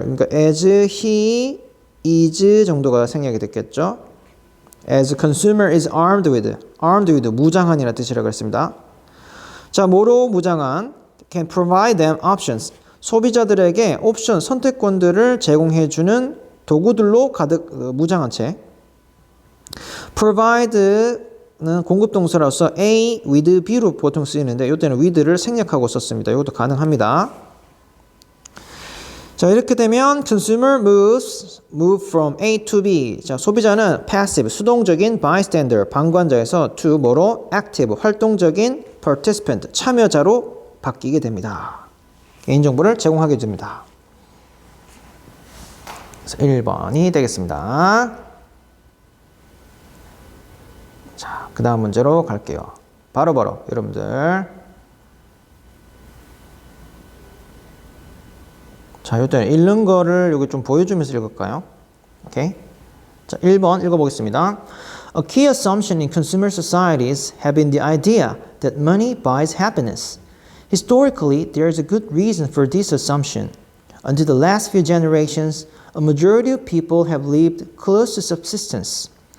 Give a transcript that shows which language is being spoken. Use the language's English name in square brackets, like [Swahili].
[Korean] 그러니까 [English] as he is [Korean] 정도가 생략이 됐겠죠? [English] As a consumer is armed with [Korean] 무장한이라는 뜻이라고 했습니다. 자, 뭐로 무장한? [English] Can provide them options. [Korean] 소비자들에게 옵션, 선택권들을 제공해주는 도구들로 가득 무장한 채. provide는 공급동사로서 A with B로 보통 쓰이는데 이때는 with를 생략하고 썼습니다. 이것도 가능합니다. 자, 이렇게 되면 [English] consumer move from A to B. [Korean] 자, 소비자는 passive, 수동적인 bystander, 방관자에서 to 뭐로? active, 활동적인 participant, 참여자로 바뀌게 됩니다. 개인정보를 제공하게 됩니다. 그래서 1번이 되겠습니다. 자, 그 다음 문제로 갈게요. 바로 여러분들. 자, 이때 읽는 거를 여기 좀 보여주면서 읽을까요? 오케이. 자, 1번 읽어보겠습니다. [English] A key assumption in consumer societies have been the idea that money buys happiness. Historically, there is a good reason for this assumption. Until the last few generations, a majority of people have lived close to subsistence.